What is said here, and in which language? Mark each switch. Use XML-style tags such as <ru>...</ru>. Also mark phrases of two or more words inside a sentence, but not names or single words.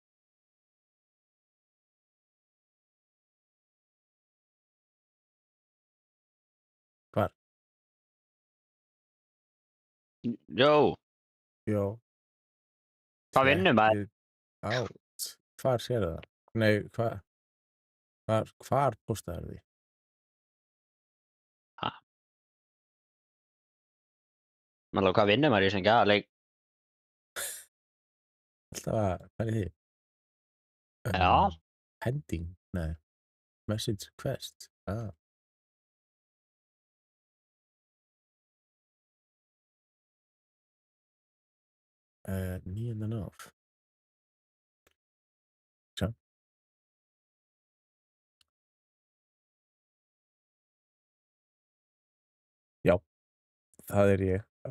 <is>Hvar? Jó, Jó. hvað vinnur maður?</is> <en>Check it out.</en> <is>Hvar sérðu það? Nei, hvar póstaðirðu því? Ha, maður hvað vinnur maður í þessum gæðaleik? Alltaf að fara í því. Já, Pending? Nei.</is> <en>Message request?</en> <is>9. nóv. Sjá. Já, það er ég.</is>